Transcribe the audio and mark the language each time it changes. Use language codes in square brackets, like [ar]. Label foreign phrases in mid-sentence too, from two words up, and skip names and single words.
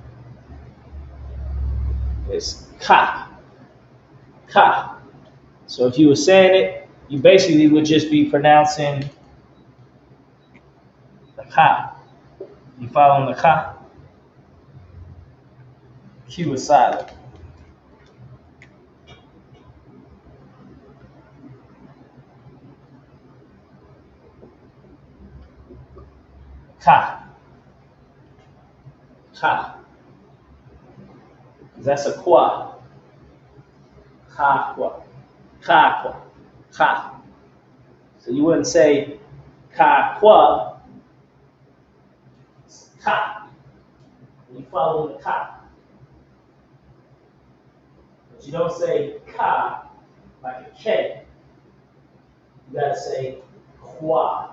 [en] It's kha, kha. So if you were saying it, you basically would just be pronouncing the kha. You following the kha? Q is silent. Kha. Kha. That's a kwa. Kha kwa. Kha kwa. Kha. So you wouldn't say ka kwa. It's ka. You follow the ka. But you don't say ka like a K. You gotta say kwa.